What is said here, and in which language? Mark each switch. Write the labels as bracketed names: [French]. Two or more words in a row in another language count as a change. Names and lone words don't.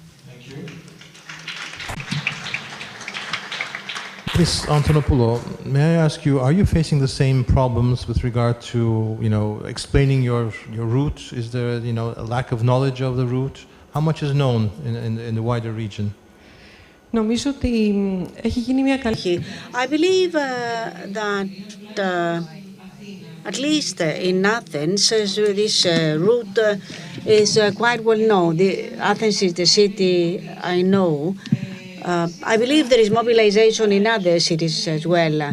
[English] Ms. Antonopoulou, may I ask you, are you facing the same problems with regard to, explaining your route? Is there, a lack of knowledge of the route? How much is known in the wider region? [Greek] Νομίζω ότι έχει γίνει μια καλή. [English] I believe that at least in Athens, this route is quite well known. Athens is the city I know. I believe there is mobilization in other cities as well.